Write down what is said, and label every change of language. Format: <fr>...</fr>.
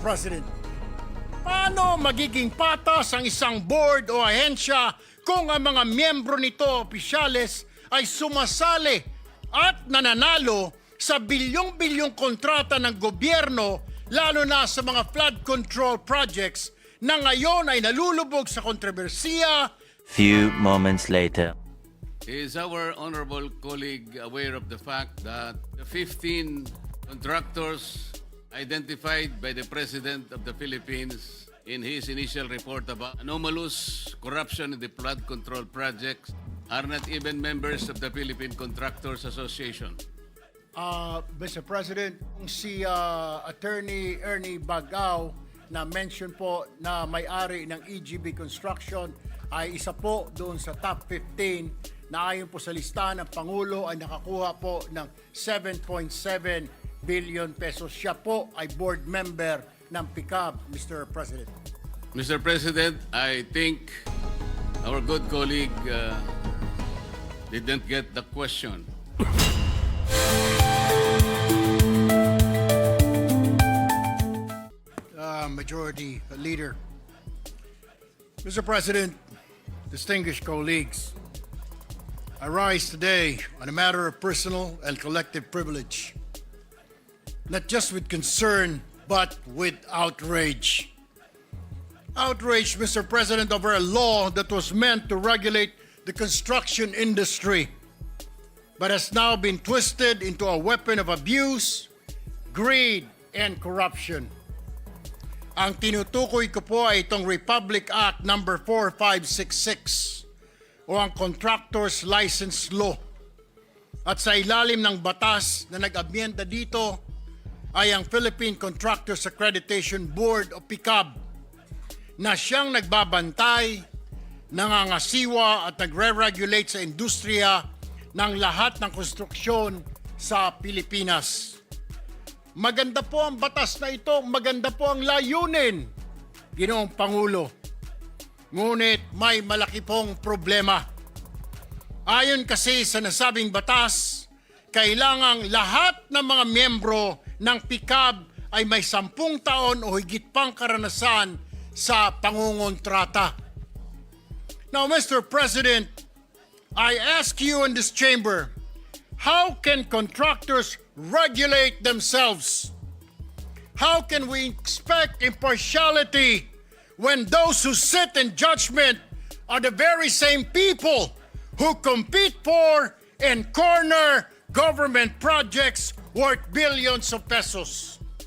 <tl>President, paano magiging patas ang isang board o ahensya kung ang mga miyembro nito, opisyales, ay sumasali at nananalo sa bilyong-bilyong kontrata ng gobyerno, lalo na sa mga flood control projects na ngayon ay nalulubog sa kontrobersiya?</tl> <en>Few moments later. Is our honorable colleague aware of the fact that the 15 contractors identified by the President of the Philippines in his initial report about anomalous corruption in the flood control projects are not even members of the Philippine Contractors Association? Mr.</en> <tl>President, si Attorney Ernie Bagao na mention po na may-ari ng EGB Construction ay isa po doon sa top 15 na ayon po sa listahan ng Pangulo ay nakakuha po ng 7.7 billion pesos. Siya po ay board member ng PICAB, Mr. President.</tl> <en>Mr. President, I think our good colleague didn't get the question. Majority Leader. Mr. President, distinguished colleagues, I rise today on a matter of personal and collective privilege, not just with concern, but with outrage. Outrage, Mr. President, over a law that was meant to regulate the construction industry, but has now been twisted into a weapon of abuse, greed, and corruption.</en> <tl>Ang tinutukoy ko po ay itong Republic Act No. 4566 o ang Contractors License Law. At sa ilalim ng batas na nag-amyenda dito ay ang Philippine Contractors Accreditation Board o PICAB na siyang nagbabantay, nangangasiwa at nagre-regulate sa industriya ng lahat ng konstruksyon sa Pilipinas. Maganda po ang batas na ito, maganda po ang layunin, Ginoong Pangulo. Ngunit may malaki pong problema. Ayon kasi sa nasabing batas, kailangang lahat ng mga miyembro ng PICAB ay may 10 taon o higit pang karanasan sa pangungontrata.</tl> <en>Now, Mr. President, I ask you in this chamber, how can contractors regulate themselves? How can we expect impartiality when those who sit in judgment are the very same people who compete for and corner government projects worth billions of pesos?</en>